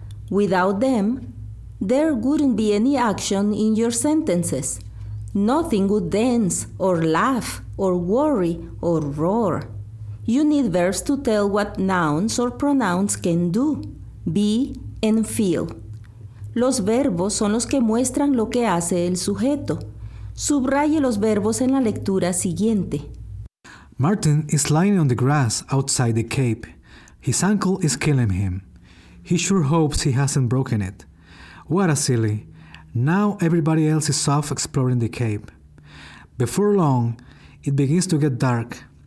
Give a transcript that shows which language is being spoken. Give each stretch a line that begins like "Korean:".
English: Without them, there wouldn't be any action in your sentences. Nothing would dance, or laugh, or worry, or roar. You need verbs to tell what nouns or pronouns can do, be, and feel.
Spanish: Los verbos son los que muestran lo que hace el sujeto. Subraye los verbos en la lectura siguiente.
English: Martin is lying on the grass outside the cape. His ankle is killing him. He sure hopes he hasn't broken it. What a silly. Now everybody else is off exploring the cape. Before long, it begins to get dark.